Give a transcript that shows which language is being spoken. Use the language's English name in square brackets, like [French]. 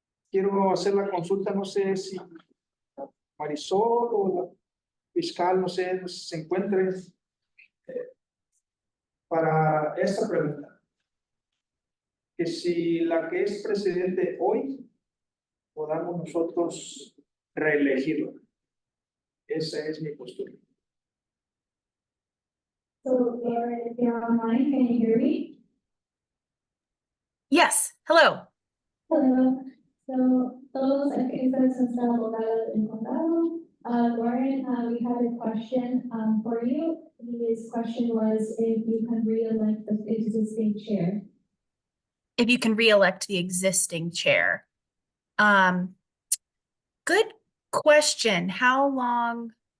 [Spanish] Quiero hacer la consulta, no sé si Marisol o la fiscal, no sé, se encuentren para esta pregunta. Que si la que es presidente hoy, podamos nosotros reelegirlo. Esa es mi postura. [English] So, Laura, if you're online, can you hear me? Yes, hello. Hello. [Spanish] So, todos ustedes están abogados en condado. [English] Lauren, we have a question for you. His question was if you can re-elect the existing chair. If you can re-elect the existing chair. Good question. How long